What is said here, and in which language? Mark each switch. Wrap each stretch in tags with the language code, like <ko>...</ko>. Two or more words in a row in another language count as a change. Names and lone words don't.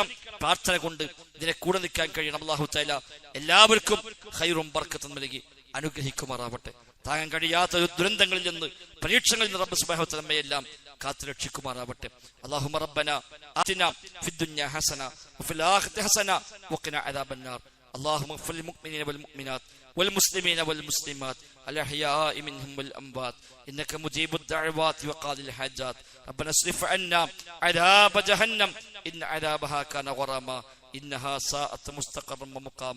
<ml>പ്രാർത്ഥന കൊണ്ട് ഇതിനെ കൂടെ നിൽക്കാൻ കഴിയണം.</ml> <ar>الله تعالى</ar> <ml>എല്ലാവർക്കും ഖൈറും ബർക്കത്തും നൽകി അനുഗ്രഹിക്കുമാറാവട്ടെ. താങ്ങാൻ കഴിയാത്ത ദുരന്തങ്ങളിൽ നിന്ന്, പരീക്ഷകളിൽ നിന്ന്</ml> <ar>رب سبحانه و تعالى</ar> <ml>നമ്മയെല്ലാം കാത്തുരക്ഷിക്കുമാറാവട്ടെ.</ml> <ar>اللهم ربنا آتنا في الدنيا حسنة وفي الآخرة حسنة وقنا عذاب النار. اللهم اغفر للمؤمنين والمؤمنات والمسلمين والمسلمات الأحياء منهم والأموات إنك مجيب الدعوات وقاضي الحاجات. ربنا اصرف عنا عذاب جهنم إن عذابها كان غراما إنها ساءت مستقرا ومقاما.</ar>